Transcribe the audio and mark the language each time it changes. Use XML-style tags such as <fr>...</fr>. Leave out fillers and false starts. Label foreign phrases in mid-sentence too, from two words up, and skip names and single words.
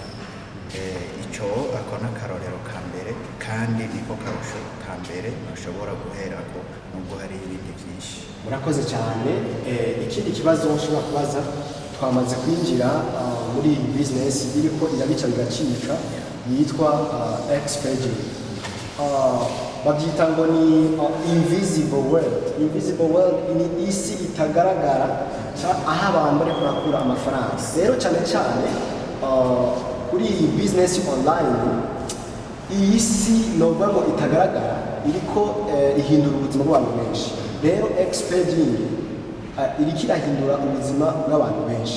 <rn>Icyo akona karorero ka mbere, kandi niko karusho ka mbere ushobora guherako nubwo hari ibindi byinshi. Murakoze cyane. Ikindi kibazo nshobora kubaza, twamaze kwinjira muri business iriko irabica bigacika yitwa Expedia. Babyita ngo ni</rn> <en>invisible world. Invisible world</en> <rn>ni isi itagaragara aho abantu bari kurakura amafaranga. Rero cyane cyane kuri iyi business online, iyi si novuga ngo itagaragara iriko ihindura ubuzima bw'abantu benshi. Rero Expedia iriko irahindura ubuzima bw'abantu benshi.</rn>